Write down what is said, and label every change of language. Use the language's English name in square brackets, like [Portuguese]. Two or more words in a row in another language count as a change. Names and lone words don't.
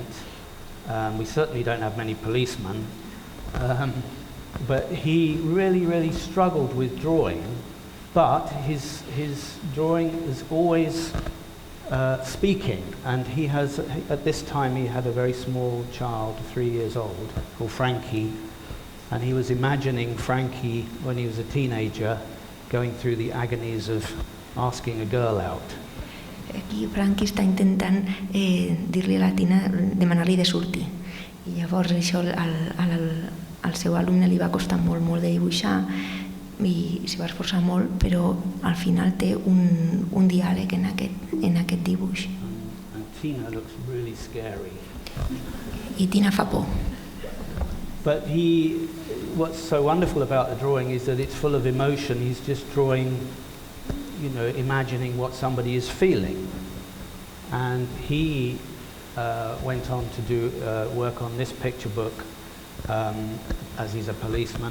[English] We certainly don't have many policemen. But he really, really struggled with drawing, but his drawing is always speaking, and he has, at this time he had a very small child, 3 years old, called Frankie, and he was imagining Frankie when he was a teenager going through the agonies of asking a girl out. [Catalan] Aquí Frankie està intentant dir-li a la Tina, demanar-li de sortir, i llavors això al seu alumne li va costar molt de dibuixar i s'hi va esforçar molt, però al final té un diàleg en aquest dibuix. [English] And Tina looks really scary. [Catalan] I Tina fa por. [English] But what's so wonderful about the drawing is that it's full of emotion. He's just drawing, imagining what somebody is feeling. And he went on to do work on this picture book as he's a policeman.